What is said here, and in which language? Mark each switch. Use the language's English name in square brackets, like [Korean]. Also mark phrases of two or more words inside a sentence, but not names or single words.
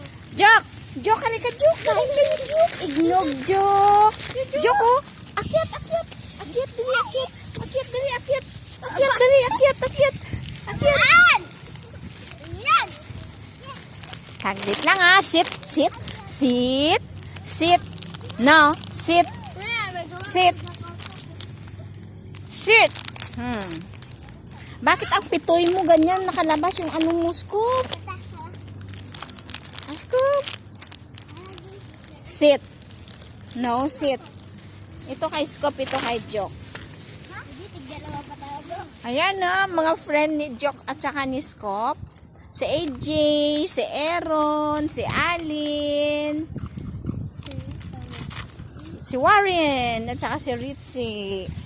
[Filipino] Jok! Jok, halika, Jok. Kain kayo, Jok. Ignog, Jok. Jok, oh. Akyat, akyat. Akyat, dali, akyat. Akyat, dali, akyat. Akyat, dali, akyat, akyat. Akyat. Yan! Saglit lang, [English] ah. Sit, sit. Sit. Sit. No, sit. Sit. Sit. [Filipino] Bakit ang pitoy mo ganyan nakalabas yung anong mo, Scoop? Scoop. [English] Sit. No, sit. [Filipino] Ito kay Scoop, ito kay Jok. Ayan na, mga friend ni Jok at saka ni Scoop. Si AJ, si Aaron, si Alin, si Warren, at saka si Ritzy.